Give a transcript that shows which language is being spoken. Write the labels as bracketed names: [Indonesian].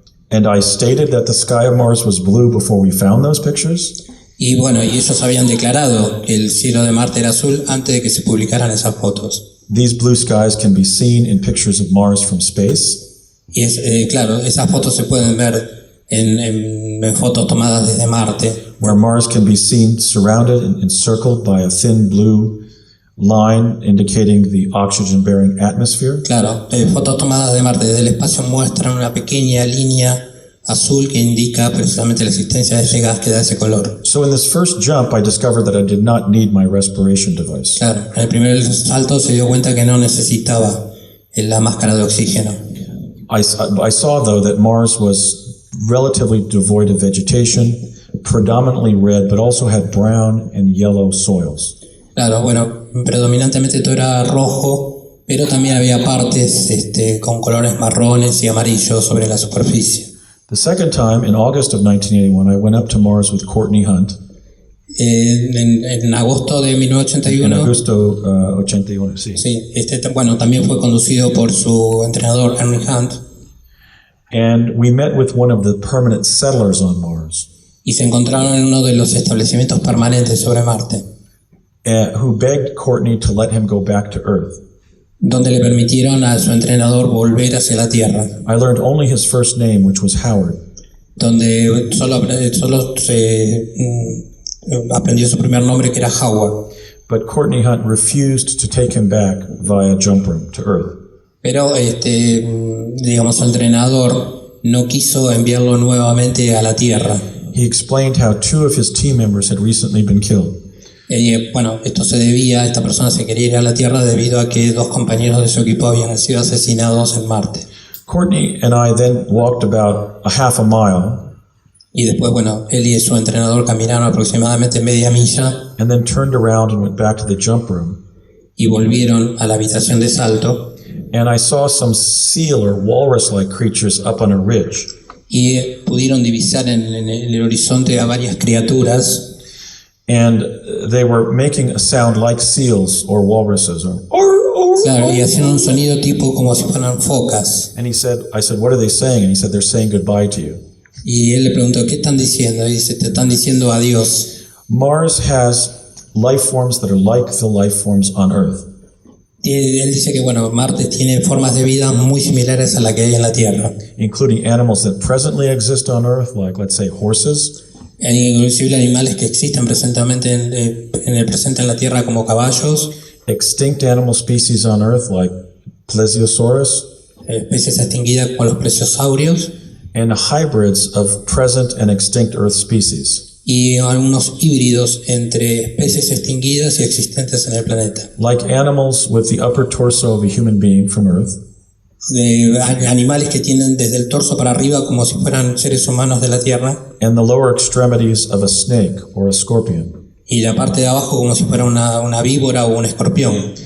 [English] And I stated that the sky of Mars was blue before we found those pictures. [Spanish] Y bueno, y ellos habían declarado que el cielo de Marte era azul antes de que se publicaran esas fotos. [English] These blue skies can be seen in pictures of Mars from space. [Spanish] Y claro, esas fotos se pueden ver en fotos tomadas desde Marte, [English] Where Mars can be seen surrounded and encircled by a thin blue line indicating the oxygen-bearing atmosphere. [Spanish] claro, fotos tomadas de Marte desde el espacio muestran una pequeña línea azul que indica precisamente la existencia de ese gas que da ese color. [English] So in this first jump, I discovered that I did not need my respiration device. [Spanish] Claro, en el primer salto se dio cuenta que no necesitaba la máscara de oxígeno. [English] I saw, though, that Mars was relatively devoid of vegetation, predominantly red, but also had brown and yellow soils. [Spanish] Claro, bueno, predominantemente todo era rojo, pero también había partes con colores marrones y amarillos sobre la superficie. [English] The second time, in August of 1981, I went up to Mars with Courtney Hunt. [Spanish] En agosto de En 1981, agosto 81, sí. sí, bueno, también fue conducido por su entrenador Henry Hunt, [English] And we met with one of the permanent settlers on Mars, [Spanish] y se encontraron en uno de los establecimientos permanentes sobre Marte, [English] who begged Courtney to let him go back to Earth. [Spanish] donde le permitieron a su entrenador volver hacia la Tierra, [English] I learned only his first name, which was Howard. [Spanish] donde solo se aprendió su primer nombre, que era Howard. [English] But Courtney Hunt refused to take him back via jump room to Earth. [Spanish] Pero digamos, su entrenador no quiso enviarlo nuevamente a la Tierra. [English] He explained how two of his team members had recently been killed. [Spanish] Bueno, esta persona se quería ir a la Tierra debido a que dos compañeros de su equipo habían sido asesinados en Marte. [English] Courtney and I then walked about a half a mile [Spanish] Y después, bueno, él y su entrenador caminaron aproximadamente media milla [English] and then turned around and went back to the jump room. [Spanish] y volvieron a la habitación de salto. [English] And I saw some seal or walrus-like creatures up on a ridge. [Spanish] Y pudieron divisar en el horizonte a varias criaturas. [English] And they were making a sound like seals or walruses. [Spanish] Claro, y hacían un sonido tipo como si fueran focas. [English] And I said, what are they saying? And he said, they're saying goodbye to you. [Spanish] Y él le preguntó, ¿qué están diciendo? Y dice, te están diciendo adiós. [English] Mars has life forms that are like the life forms on Earth. [Spanish] Y él dice que, bueno, Marte tiene formas de vida muy similares a la que hay en la Tierra. [English] Including animals that presently exist on Earth, like, let's say, horses. [Spanish] Inclusive animales que existen presentemente en el presente en la Tierra como caballos. [English] Extinct animal species on Earth, like plesiosaurus. [Spanish] Especies extinguidas como los plesiosaurios. [English] And hybrids of present and extinct Earth species. [Spanish] Y algunos híbridos entre especies extinguidas y existentes en el planeta. [English] Like animals with the upper torso of a human being from Earth. [Spanish] De animales que tienen desde el torso para arriba como si fueran seres humanos de la Tierra. [English] And the lower extremities of a snake or a scorpion. [Spanish] Y la parte de abajo como si fuera una víbora o un escorpión.